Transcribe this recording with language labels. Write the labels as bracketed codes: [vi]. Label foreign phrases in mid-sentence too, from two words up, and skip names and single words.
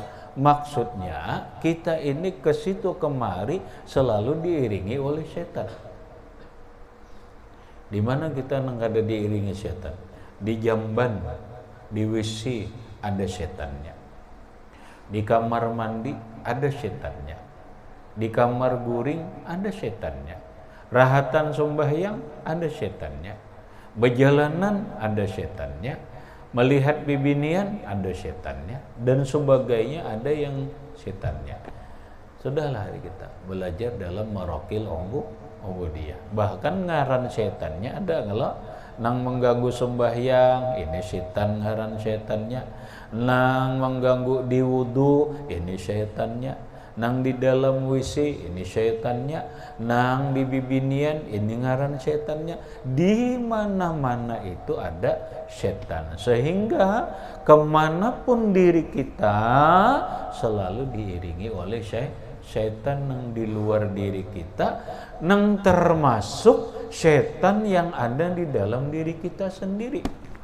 [id] Maksudnya kita ini ke situ kemari selalu diiringi oleh setan. Di mana kita nggak ada diiringi setan? Di jamban, di WC ada setannya. Di kamar mandi ada setannya. [bjn] Di kamar guring ada setannya. Rahatan sembahyang ada setannya, berjalanan ada setannya, melihat bibinian ada setannya, dan sebagainya ada yang setannya. [id] Sudahlah kita belajar dalam marokil ubudiyah. [bjn] Bahkan ngaran setannya ada kalau nang mengganggu sembahyang, ini setan ngaran setannya. Nang mengganggu di wudu, ini setannya. Nang di dalam WC ini syaitannya, nang di bibinian ini ngaran syaitannya. [id] Di mana-mana itu ada syaitan, sehingga kemanapun diri kita selalu diiringi oleh syaitan nang di luar diri kita, nang termasuk syaitan yang ada di dalam diri kita sendiri.